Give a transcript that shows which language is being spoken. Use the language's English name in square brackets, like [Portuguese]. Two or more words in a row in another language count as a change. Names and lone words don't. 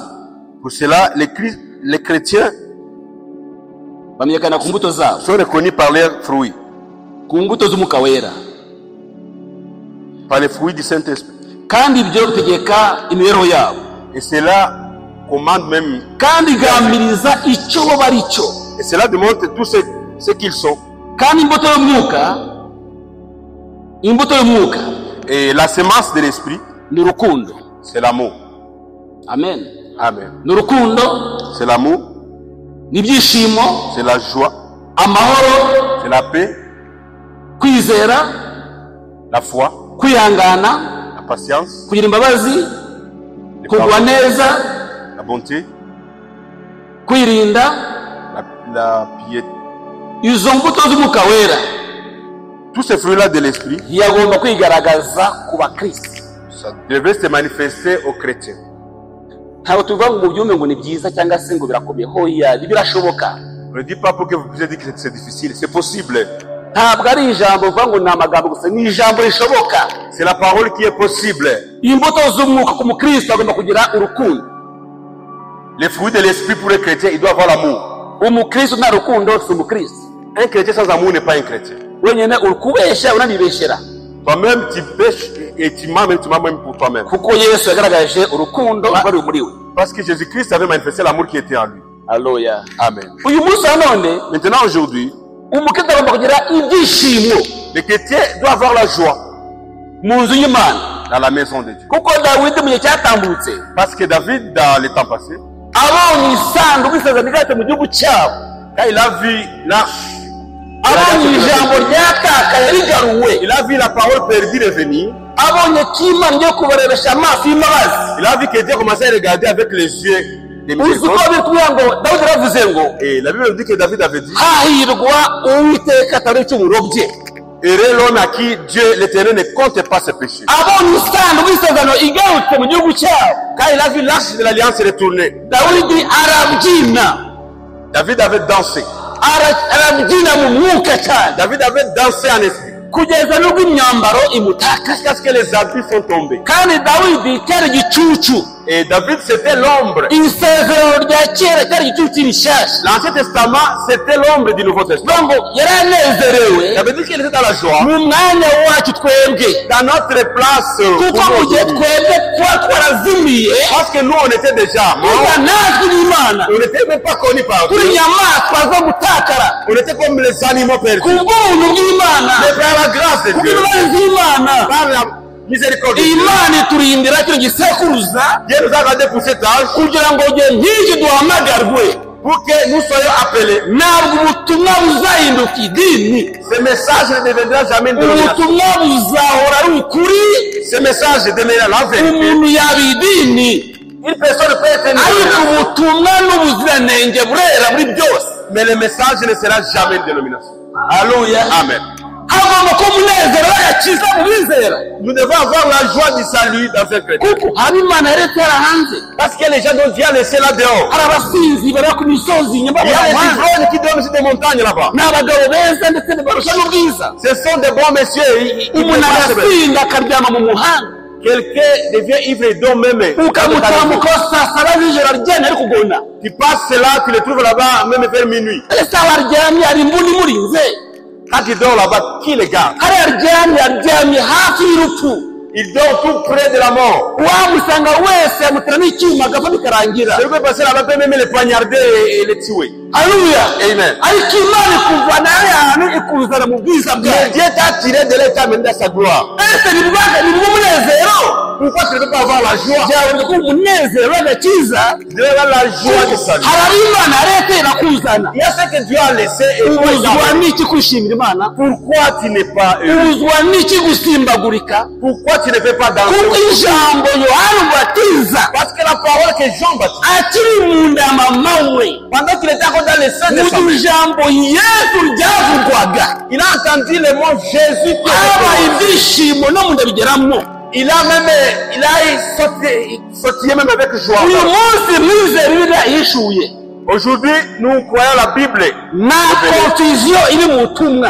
[French] Pour cela, les chrétiens [Kinyarwanda] bamenyekana ku mbuto zabo, [French] sont reconnus par leurs fruits, [Kinyarwanda] ku mbuto z'umwuka wera, [French] par les fruits du Saint-Esprit. [Kinyarwanda] kandi ibyo bitegeka imibereho yabo, [French] Et cela commande même, [Kinyarwanda] kandi igamiriza icyo bo bari cyo. [French] et cela démontre tout ce qu'ils sont. [Kinyarwanda] kandi imbuto y'umwuka [French] Et la semence de l'esprit, [Kinyarwanda] ni urukundo. [French] c'est l'amour. Amen. Amen. [Kinyarwanda] ni urukundo, [French] C'est l'amour, [Kinyarwanda] ni ibyishimo, [French] c'est la joie, [Kinyarwanda] amahoro, [French] c'est la paix, [Kinyarwanda] kwizera, [French] la foi, [Kinyarwanda] kwihangana, [French] la patience, [Kinyarwanda] kugira imbabazi, [French] le [Kinyarwanda] kugwa neza, [French] la bonté, [Kinyarwanda] kwirinda, [French] la piété. [Kinyarwanda] izo mbuto z'umwuka wera [French] Tous ces fruits-là de l'esprit, [Kinyarwanda] yagomba kwigaragaza ku bakristo. [French] ça devait se manifester aux chrétiens. [Kinyarwanda] Ntabwo tuvuga ngo mubyumve ngo ni byiza cyangwa se ngo birakomeye, hoya birashoboka. [French] On ne dit pas pour que vous puissiez dire que c'est difficile, c'est possible. [Kinyarwanda] Ntabwo ari ijambo uvuga ngo ni amagambo gusa, ni ijambo rishoboka. [French] C'est la parole qui est possible. [Kinyarwanda] Imbuto z'umwuka ku mukristo agomba kugira urukundo. [French] Les fruits de l'esprit pour les chrétiens, il doit avoir l'amour. [Kinyarwanda] Umukristo nta rukundo si umukristo. [French] Un chrétien sans amour n'est pas un chrétien. [Kinyarwanda] Wenyine uri kubeshya unanibeshyera. [French] Toi-même, tu pêches et tu mens même pour toi-même. [Kinyarwanda] Kuko Yesu yagaragaje urukundo rwari muri we. [French] Parce que Jésus-Christ avait manifesté l'amour qui était en lui. [Kinyarwanda] Haleluya. [French] Amen. [Kinyarwanda] Uyu munsi nanone [French] Maintenant, aujourd'hui, [Kinyarwanda] umukristo agomba kugira ibyishimo [French] le chrétien doit avoir la joie [Kinyarwanda] mu nzu y'Imana. [French] dans la maison de Dieu. [Kinyarwanda] Kuko Dawidi mu gihe cyatambutse [French] Parce que David, dans les temps passés, [Kinyarwanda] abonye isanduku y'isezerano ryatse mu gihugu cyabo, [French] quand il a vu l'arche, [Kinyarwanda] abonye ijambo ryatakaye rigaruwe, [French] il a vu la parole perdue revenir, [Kinyarwanda] abonye ko Imana igiye kubarebesha amaso y'imbabazi. [French] il a vu que Dieu commençait à regarder avec les yeux des [Kinyarwanda] Uzi ko [French] miséricordes. [Kinyarwanda] bitubwira ngo Dawidi yaravuze ngo [French] Et la Bible nous dit que David avait dit, [Kinyarwanda] hahirwa uwiteka atari icumuro bye. [French] heureux l'homme à qui Dieu l'éternel ne compte pas ses péchés. [Kinyarwanda] Abonye isanduku y'isezerano igarutse mu gihugu cyabo, [French] Quand il a vu l'arche de l'alliance retourner, [Kinyarwanda] Dawidi arabyina, [French] David avait dansé. [Kinyarwanda] arabyina mu mwuka cyane, [French] David avait dansé en esprit. [Kinyarwanda] kugeza n'ubwo imyambaro imutaka. [French] Jusqu'à ce que les habits sont tombés. [Kinyarwanda] Kandi Dawidi cyari igicucu, [French] Et David, c'était l'ombre. [Kinyarwanda] isezerano rya kera cyari igicucu rishyashya. [French] L'Ancien Testament, c'était l'ombre du Nouveau Testament. [Kinyarwanda] Ngo yaranezerewe [French] Ça veut dire qu'il était dans la joie. [Kinyarwanda] mu mwanya wacu twebwe, [French] Dans notre place. [Kinyarwanda] kuko mu gihe twebwe twaba twarazimiye, [French] Parce que nous, on était déjà morts. [Kinyarwanda] tuba natwe n'Imana, [French] On n'était même pas connus par [Kinyarwanda] turi [French] Dieu. [Kinyarwanda] inyamaswa zo gutakara. [French] On était comme les animaux [Kinyarwanda] Ku [French] perdus. [Kinyarwanda] bw'ubuntu bw'Imana, [French] Mais par la grâce de [Kinyarwanda] ku [French] Dieu, [Kinyarwanda] bw'imbabazi z'Imana, [French] par la miséricorde de Dieu, [Kinyarwanda] Imana iturindira kino gisekuruza [French] Dieu nous a gardés pour cet âge [Kinyarwanda] kugira ngo igihe nk'iki duhamagarwe. [French] pour que nous soyons appelés. [Kinyarwanda] Ntabwo ubutumwa buzahinduka idini, [French] Ce message ne deviendra jamais une domination. [Kinyarwanda] ubutumwa buzahora ari ukuri. [French] Ce message demeurera la vérité. [Kinyarwanda] Umuntu yaba idini, [French] Une personne peut être une [Kinyarwanda] ariko [French] dénomination, [Kinyarwanda] ubutumwa n'ubuziranenge burera muri byose. [French] mais le message ne sera jamais une dénomination. [Kinyarwanda] Haleluya. [French] Amen. [Kinyarwanda] Hagomba kuba umunezero w'agakiza mu bizera, [French] Nous devons avoir la joie du salut dans un chrétien. [Kinyarwanda] kuko haba Imana yaretse hanze. [French] Parce que les gens dont Dieu a laissé là dehors. [Kinyarwanda] Hari abasinzi baba ku misozi inyuma [French] Il y a des [Kinyarwanda] y'amahanga, [French] ivrognes qui dorment sur des montagnes là-bas. [Kinyarwanda] ni abagabo beza ndetse barusha n'ubwiza. [French] Ce sont des bons messieurs. Ils [Kinyarwanda] Umuntu agasinda akaryama mu muhanda, [French] Quelqu'un devient ivre et dort même. [Kinyarwanda] ukamutambukaho saa saba z'ijoro aryamye ari kugona. [French] Tu passes là, tu le trouves là-bas, même vers minuit. [Kinyarwanda] ese aho aryamye hari imbunda imurinze? [French] Quand il dort là-bas, qui le garde? [Kinyarwanda] Hariya aryamye hafi y'urupfu, [French] Il dort tout près de la mort. [Kinyarwanda] wamusanga wese yamutera n'icyuma agapfa bikarangira. [French] Celui qui peut passer là-bas peut même le poignarder et le tuer. [Kinyarwanda] Haleluya. [French] Amen. [Kinyarwanda] Ariko Imana ikuvana ahantu ikuzana mu bwiza [French] Mais [Kinyarwanda] bwayo. [French] Dieu t'a tiré de l'état même dans sa gloire. [Kinyarwanda] Ese ni umunezero? [French] Pourquoi tu ne peux pas avoir la joie? [Kinyarwanda] Byaboneka ko umunezero w'agakiza [French] Tu devais avoir la joie du salut. [Kinyarwanda] hari abo Imana yaretse irakuzana. [French] Il y a ce que Dieu a laissé et toi, il [Kinyarwanda] Ubuzwa [French] a- [Kinyarwanda] n'iki kwishimira Imana? [French] Pourquoi tu n'es pas heureux? [Kinyarwanda] Ubuzwa n'iki gusimbagurika? [French] Pourquoi tu ne peux pas danser? [Kinyarwanda] Kuko ijambo Yohana Umubatiza [French] Parce que la parole que Jean baptise, [Kinyarwanda] akiri mu nda ya mama we, [French] pendant qu'il était encore dans les seins de sa [Kinyarwanda] mu [French] mère, [Kinyarwanda] ijambo Yesu ryavugwaga, [French] il a entendu le mot Jésus. qui [Kinyarwanda] habaye [French] était mort. [Kinyarwanda] ibyishimo no mu nda bigeramo. [French] Il a sauté même avec joie. [Kinyarwanda] Uyu munsi mwizera Bibiliya yishuye, [French] Aujourd'hui, nous croyons la Bible. [Kinyarwanda] nta confusion iri mu butumwa.